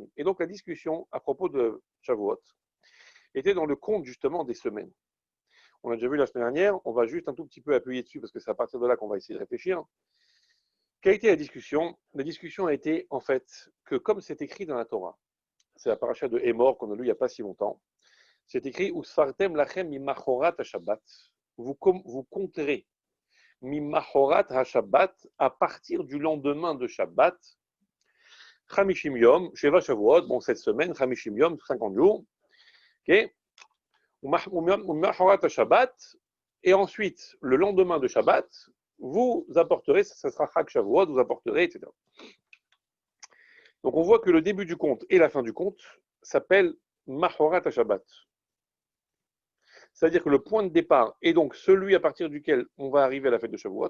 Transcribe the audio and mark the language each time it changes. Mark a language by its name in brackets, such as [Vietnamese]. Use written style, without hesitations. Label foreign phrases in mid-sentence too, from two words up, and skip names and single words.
[French] Et donc, la discussion à propos de Shavuot était dans le compte, justement, des semaines. On a déjà vu la semaine dernière, on va juste un tout petit peu appuyer dessus, parce que c'est à partir de là qu'on va essayer de réfléchir. Quelle a été la discussion? La discussion a été, en fait, que comme c'est écrit dans la Torah, c'est la paracha de Hémor qu'on a lu il n'y a pas si longtemps, c'est écrit [Hebrew] וספרתם לכם ממחרת השבת. [French] Vous compterez [Hebrew] ממחרת השבת [French] à partir du lendemain de Shabbat. [Hebrew] חמישים יום, שבעה שבועות, [French] bon, cette semaine, [Hebrew] חמישים יום, [French] 50 jours. [Hebrew] Ok? ממחרת השבת. [French] Et ensuite, le lendemain de Shabbat, vous apporterez, ça sera Chag Shavuot, vous apporterez, etc. Donc on voit que le début du compte et la fin du compte s'appellent [Hebrew] מחרת השבת. [French] C'est-à-dire que le point de départ est donc celui à partir duquel on va arriver à la fête de Shavuot.